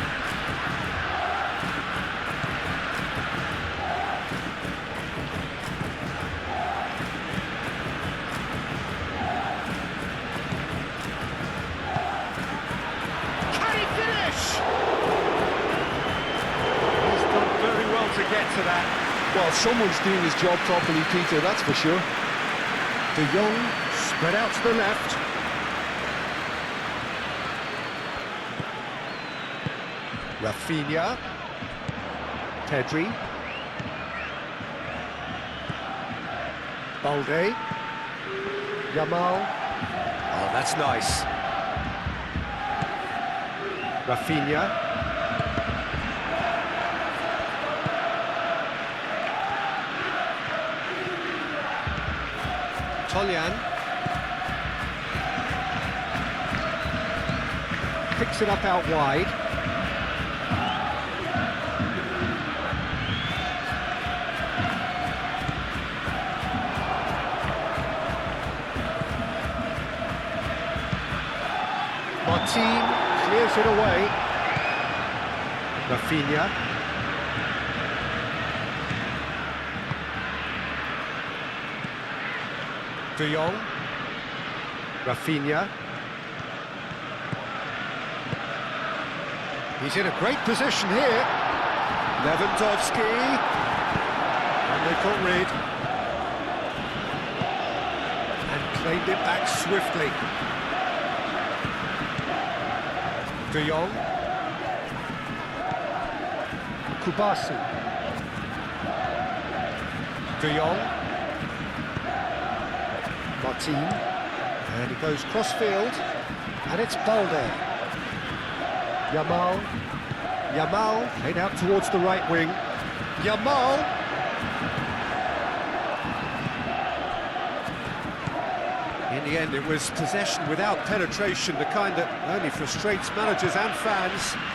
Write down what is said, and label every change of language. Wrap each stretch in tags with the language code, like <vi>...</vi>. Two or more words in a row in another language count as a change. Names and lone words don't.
<en>Can he finish? He's done very well to get to that. Well, someone's doing his job properly, Peter, that's for sure. De Jong spread out to the left. Rafinha. Pedri. Balde. Yamal. Oh, that's nice. Rafinha. Toljan picks it up out wide. Martin clears it away. Rafinha. De Jong. Rafinha. He's in a great position here. Lewandowski. And they've got rid. And claimed it back swiftly. De Jong. Kustami. De Jong. Martin, and he goes cross-field, and it's Balde. Yamal, played out towards the right wing. Yamal! In the end, it was possession without penetration, the kind that only frustrates managers and fans.</en>